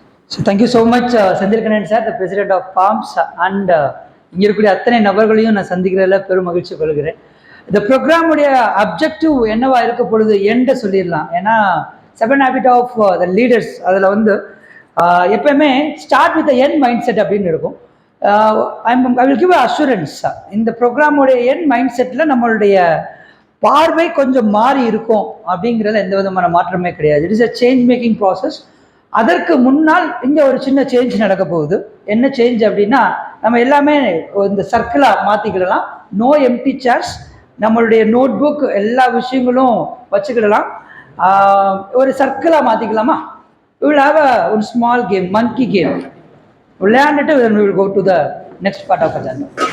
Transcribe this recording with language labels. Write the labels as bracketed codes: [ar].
[en] So thank you so much Senthilkannan sir, the president of Palms, and [ta] இங்கே இருக்கக்கூடிய அத்தனை நபர்களையும் நான் சந்திக்கிறதுல பெரும் மகிழ்ச்சி கொள்கிறேன். இந்த ப்ரோக்ராமுடைய அப்ஜெக்டிவ் என்னவா இருக்க பொழுது என்ட சொல்லிடலாம். ஏன்னா 7 [en] habit of the leaders [ta] அதில் வந்து எப்பயுமே [en] start with end mind set [ta] அப்படின்னு இருக்கும். [en] I will give assurance, [ta] இந்த ப்ரோக்ராமுடைய என் மைண்ட் செட்டில் நம்மளுடைய பார்வை கொஞ்சம் மாறி இருக்கும் அப்படிங்கிறதுல எந்த விதமான மாற்றமே கிடையாது. [en] It is a change making process. [ta] அதற்கு முன்னால் இங்கே ஒரு சின்ன சேஞ்ச் நடக்க போகுது. என்ன சேஞ்ச் அப்படின்னா, நம்ம எல்லாமே இந்த சர்க்கிளாக மாற்றிக்கிடலாம். [en] no empty chairs, [ta] நம்மளுடைய நோட் புக் எல்லா விஷயங்களும் வச்சுக்கிடலாம். ஒரு சர்க்கிளாக மாற்றிக்கலாமா? [en] we will have a small game, monkey game. [ta] விளையாண்டுட்டு [en] then we will go to the next part of agenda.